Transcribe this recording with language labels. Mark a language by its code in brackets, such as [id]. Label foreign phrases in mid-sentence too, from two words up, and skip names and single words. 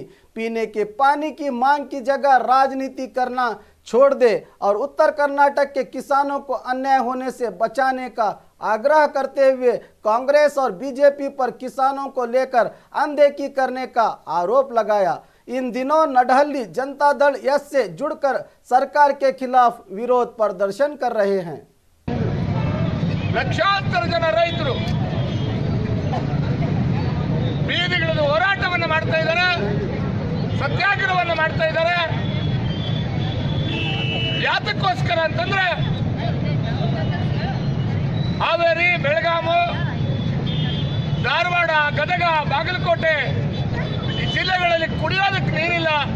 [hi] पीने के पानी की मांग की जगह राजनीति करना छोड़ दे और उत्तर कर्नाटक के किसानों को अन्याय होने से बचाने का आग्रह करते हुए कांग्रेस और बीजेपी पर किसानों को लेकर अनदेखी करने का आरोप लगाया। इन दिनों नडहल्ली जनता दल एस से जुड़कर सरकार के खिलाफ विरोध प्रदर्शन कर रहे हैं। [kn] ಲಕ್ಷಾಂತರ ಜನ ರೈತರು ಬೀದಿಗಿಳಿದು ಹೋರಾಟವನ್ನು ಮಾಡ್ತಾ ಇದ್ದಾರೆ, ಸತ್ಯಾಗ್ರಹವನ್ನು ಮಾಡ್ತಾ ಇದ್ದಾರೆ। ಯಾತಕ್ಕೋಸ್ಕರ ಅಂತಂದ್ರೆ ಹಾವೇರಿ, ಬೆಳಗಾವಿ, ಧಾರವಾಡ, ಗದಗ, ಬಾಗಲಕೋಟೆ ಈ ಜಿಲ್ಲೆಗಳಲ್ಲಿ ಕುಡಿಯೋದಕ್ಕೆ ನೀರಿಲ್ಲ।